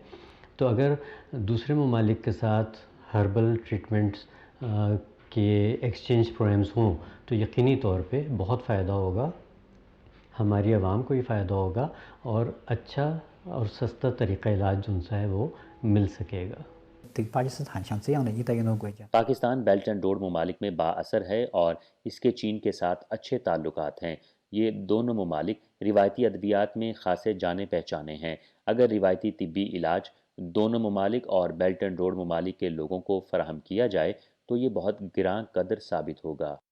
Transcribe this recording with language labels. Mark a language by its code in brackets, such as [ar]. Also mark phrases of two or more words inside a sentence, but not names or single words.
[ur] تو اگر دوسرے ممالک کے ساتھ [en] herbal treatments [ur] کے [en] exchange programs [ur] ہوں تو یقینی طور پہ بہت فائدہ ہوگا، ہماری عوام کو بھی فائدہ ہوگا اور اچھا اور سستا طریقہ علاج جو ہے وہ مل سکے گا. [zh] 对巴基斯坦像这样的一带一路国家， [ur] پاکستان بیلٹ اینڈ روڈ ممالک میں بااثر ہے اور اسکے چین کے ساتھ اچھے تعلقات ہیں. یہ دونوں ممالک روایتی ادویات میں خاصے جانے پہچانے ہیں. اگر روایتی طبی علاج دونوں ممالک اور بیلٹ اینڈ روڈ ممالک کے لوگوں کو فراہم کیا جائے تو یہ بہت گراں قدر ثابت ہوگا.